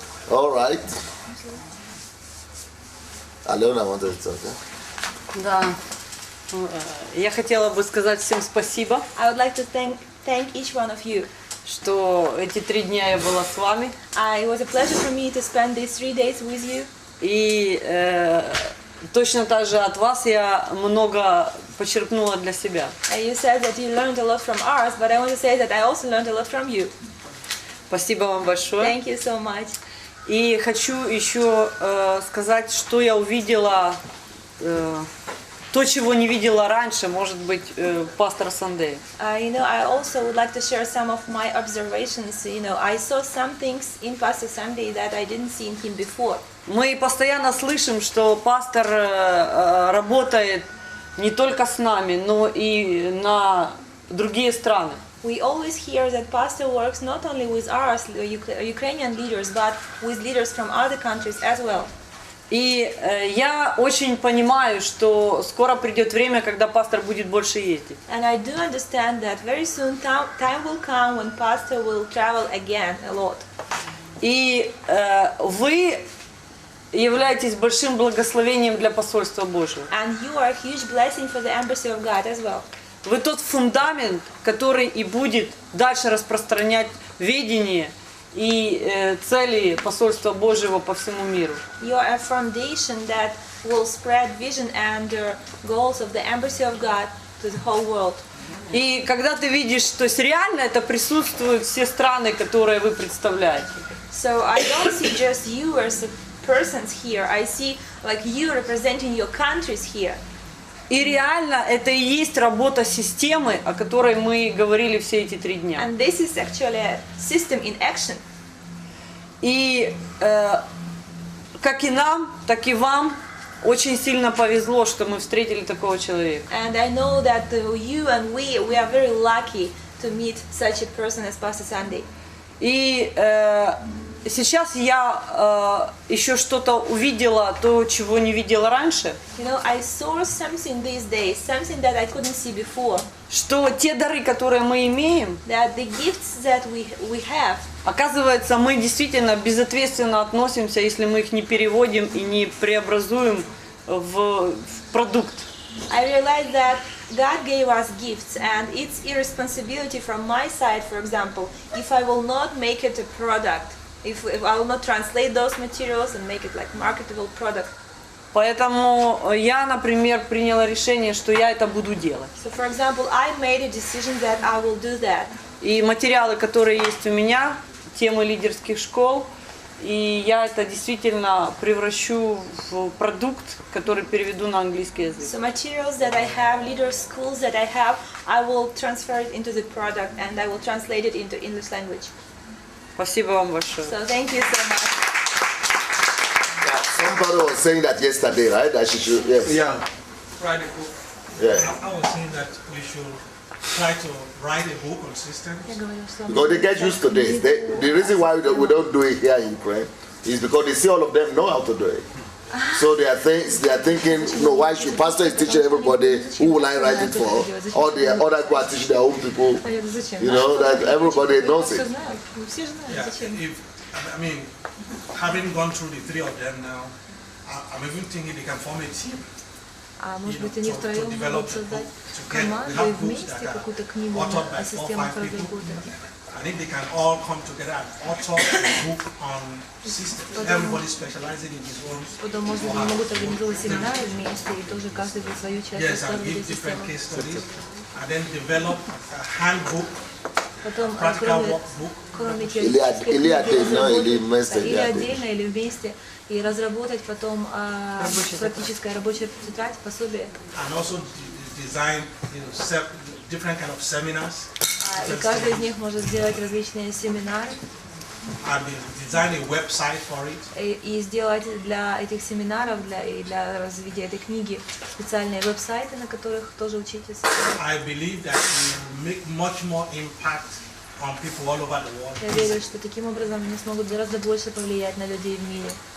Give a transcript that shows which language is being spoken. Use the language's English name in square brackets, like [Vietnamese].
[English] All right. Alena wanted to talk, yeah? [Russian] Да. Я хотела бы сказать всем спасибо. [English] I would like to thank each one of you. [Russian] Что эти 3 дня я была с вами. [English] It was a pleasure for me to spend these 3 days with you. [Russian] И точно так же от вас я много почерпнула для себя. [English] You said that you learned a lot from ours, but I want to say that I also learned a lot from you. [Russian] Спасибо вам большое. [English] Thank you so much. [Russian] И хочу еще сказать, что я увидела, то, чего не видела раньше, может быть, пастор Сандей. [English] I also would like to share some of my observations. I saw some things in Pastor Sunday that I didn't see in him before. [Russian] Мы постоянно слышим, что пастор работает не только с нами, но и на другие страны. [English] We always hear that pastor works not only with our Ukrainian leaders, but with leaders from other countries as well. [Russian] И я очень понимаю, что скоро придет время, когда пастор будет больше ездить. [English] And I do understand that very soon time will come when pastor will travel again a lot. [Russian] И вы являетесь большим благословением для посольства Божьего. [English] And you are a huge blessing for the embassy of God as well. [Russian] Вы тот фундамент, который и будет дальше распространять видение и цели посольства Божьего по всему миру. [English] You are a foundation that will spread vision and goals of the embassy of God to the whole world. [Russian] И когда ты видишь, то есть реально это присутствуют все страны, которые вы представляете. [English] So I don't see just you as persons here. I see like you representing your countries here. [Russian] И реально это и есть работа системы, о которой мы говорили все эти 3 дня. [English] And this is actually a system in action. [Russian] И как и нам, так и вам очень сильно повезло, что мы встретили такого человека. [English] And I know that you and we are very lucky to meet such a person as Pastor Sunday. [Russian] И сейчас я еще что-то увидела, то, чего не видела раньше. [English] I saw something these days, something that I couldn't see before. [Russian] Что те дары, которые мы имеем, [English] that the gifts that we have, [Russian] оказывается, мы действительно безответственно относимся, если мы их не переводим и не преобразуем в продукт. [English] I realized that God gave us gifts, and it's irresponsibility from my side, for example, if I will not make it a product. If I will not translate those materials and make it like marketable product. [Russian] Поэтому я, например, приняла решение, что я это буду делать. [English] So, for example, I made a decision that I will do that. [Russian] И материалы, которые есть у меня, темы лидерских школ, и я это действительно превращу в продукт, который переведу на английский язык. [English] So materials that I have, leader skills that I have, I will transfer it into the product and I will translate it into English language. [Russian] Спасибо вам большое. [English] So thank you so much. Yeah, somebody was saying that yesterday, right? That she should, yes. Yeah. Write a book. Yeah. I was saying that we should try to write a book on systems. Because they get used to this. The reason why we don't do it here in Ukraine is because they see all of them know how to do it. So they are thinking, why should pastor is teaching everybody, who will I write it for? All the other people are teaching their own people. That everybody knows it. Yeah, I mean, having gone through the three of them now, I'm even thinking they can form a team. [Russian] Может быть, они втроем могут создать команду и вместе какую-то книгу о системах разработки. [English] I think they can all come together and author a book on systems. Everybody specializing in his own. [Russian] Потом, может быть, они могут организовать семинары вместе и тоже каждый за свою часть рассказывать о системах. [English] And then develop a handbook, [Russian] потом [English] practical workbook. [Russian] кроме теоретических или отдельно, или вместе, и разработать потом практическое рабочее тетрадь, пособие. [English] And also design different kind of seminars. [Russian] И каждый из них может сделать различные семинары. [English] And design a website for it. [Russian] И сделать для этих семинаров, для развития этой книги специальные веб-сайты, на которых тоже учитесь. [English] I believe that it will make much more impact on people all over the world. [Russian] Я верю, что таким образом они смогут гораздо больше повлиять на людей в мире.